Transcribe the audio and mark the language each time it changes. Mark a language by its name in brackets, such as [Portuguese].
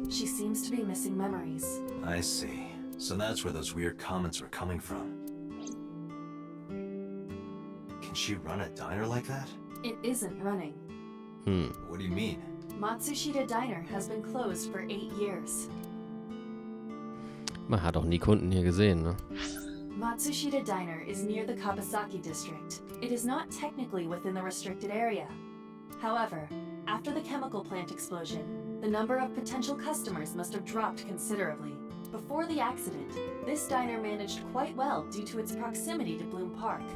[English] She seems to be missing memories. I see. So that's where those weird comments were coming from. Can she run a diner like that? It isn't running. What do you mean? Matsushita Diner has been closed for 8 years. [German] Man hat auch nie Kunden hier gesehen, ne? [English] Matsushita Diner is near the Kabasaki district. It is not technically within the restricted area. However, after the chemical plant explosion, the number of potential customers must have dropped considerably. Before the accident, this diner managed quite well due to its proximity to Bloom Park.